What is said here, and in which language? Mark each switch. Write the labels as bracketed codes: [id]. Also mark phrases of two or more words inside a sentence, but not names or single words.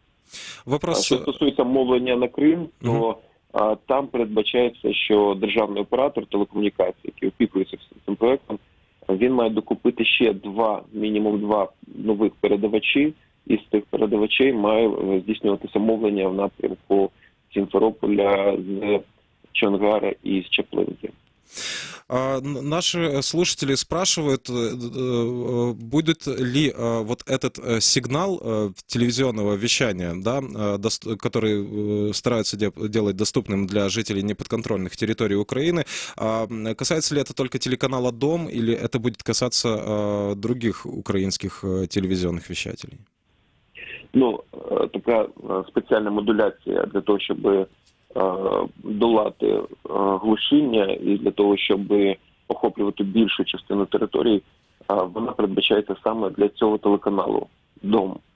[uk] Що стосується мовлення на Крим, то там передбачається, що державний оператор телекомунікацій, який опікується цим проектом, він має докупити ще мінімум два нових передавачі, і з цих передавачей має здійснюватися мовлення в напрямку Сімферополя, з Чонгара [ru] и из Чаплынки. Наши слушатели спрашивают, будет ли вот этот сигнал телевизионного вещания, да, который стараются делать доступным для жителей неподконтрольных территорий Украины, касается ли это только телеканала «Дом» или это будет касаться других украинских телевизионных вещателей? [uk] Така спеціальна модуляція для того, щоб долати глушіння і для того, щоб охоплювати більшу частину території, вона передбачається саме для цього телеканалу «Дом».